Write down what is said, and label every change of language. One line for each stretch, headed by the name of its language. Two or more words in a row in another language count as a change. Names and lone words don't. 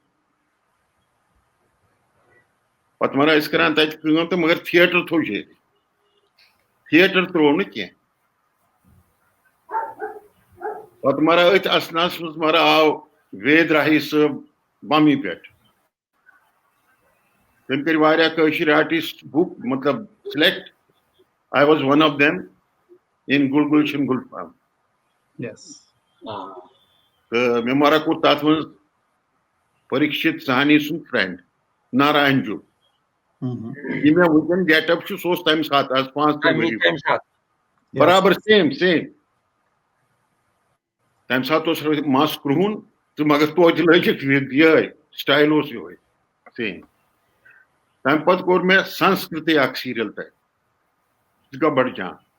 Kashmiri: پتہٕ مہرا ٲسۍ کران تتہِ کٲم تہٕ مگر تھیٹر تھوٚو جٲری تھیٹر ترٛوو نہٕ کینٛہہ پتہٕ مہرا أتھۍ اسناہس منٛز مہرا آو وید راہی صٲب بمی پٮ۪ٹھ تٔمۍ کٔرۍ واریاہ کٲشِر آرٹسٹ بُک مطلب
English: select I was one of them in Gulgulshan Gulfam. Yes.
Kashmiri: مےٚ مہرا کوٚر تتھ منٛز پریٖکشِت سہانی سُنٛد فرینڈ ناراین جو یہِ مےٚ وٕنکیٚن گیٹ اپ چھُ سُہ اوس تمہِ ساتہٕ آز 5 ؤری برابر سیم تمہِ ساتہٕ اوس مس کرٛہُن تہٕ مگر توتہِ لٲگِتھ یِہے سٹایل اوس یِہوے سیم تمہِ پتہٕ کوٚر مےٚ سنسکرتی اکھ سیٖریل تتہِ سُہ گوٚو بڑٕ جان